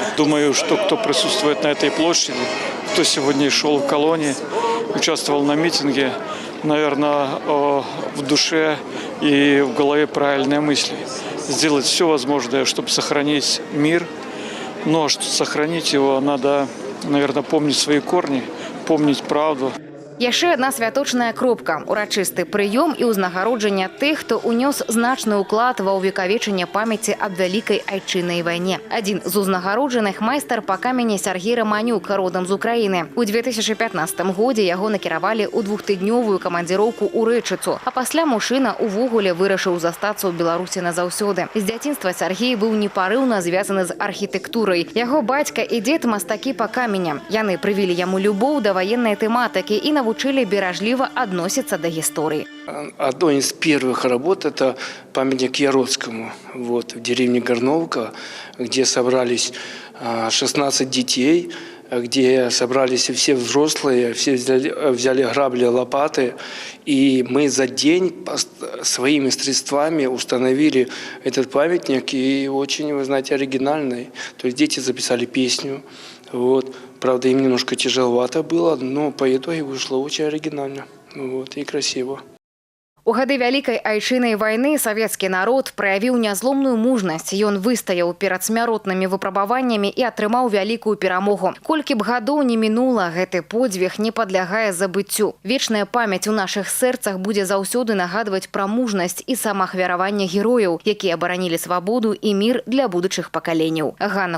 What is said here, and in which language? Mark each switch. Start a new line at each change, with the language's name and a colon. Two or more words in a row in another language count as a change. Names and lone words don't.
Russian: Думаю, что кто присутствует на этой площади, кто сегодня шел в колонне, участвовал на митинге, наверное, в душе и в голове правильные мысли. Сделать все возможное, чтобы сохранить мир. Но чтобы сохранить его, надо, наверное, помнить свои корни, помнить правду.
Belarusian: Яшчэ одна святочная кропка, урачысты прыём і ўзнагароджання тых, хто унёс значны ўклад ва ўвекавечанне памяці аб вялікай айчыннай вайне. Адзін з узнагароджаных майстар па камені Сергей Романюк, родам з Украіны. У 2015 годзе яго накіравалі ў двухтыднёвую камандзіроўку ў Рэчыцу, а пасля мужчына увогуле вырашыў застацца ў Беларусі назаўсёды. З дзяцінства Сергей быў непарыўна звязаны з архітэктурай. Яго бацька і дзед мастакі па камені. Яны прывілі яму любоў да ваеннай тэматыкі і
Russian: навучили бережливо относиться до истории. Одной из первых работ – это памятник Яроцкому в деревне Горновка, где собрались 16 детей, где собрались все взрослые, все взяли грабли, лопаты. И мы за день своими средствами установили этот памятник, и очень, вы знаете, оригинальный. То есть дети записали песню. Правда, им немножко тяжеловато было, но по итогу вышло очень оригинально и красиво.
Belarusian: У гады вялікай айчыннай вайны савецкі народ праявіў нязломную мужнасць. Ён выстаяў перад смяротнымі выпрабаваннямі і атрымаў вялікую перамогу. Колькі б гадоў не мінула, гэты подзвіг не падлягае забыццю. Вечная памяць у нашых сэрцах будзе заўсёды нагадваць пра мужнасць і самаахвяраванне герояў, якія абаранілі свабоду і мір для будучых пакаленняў.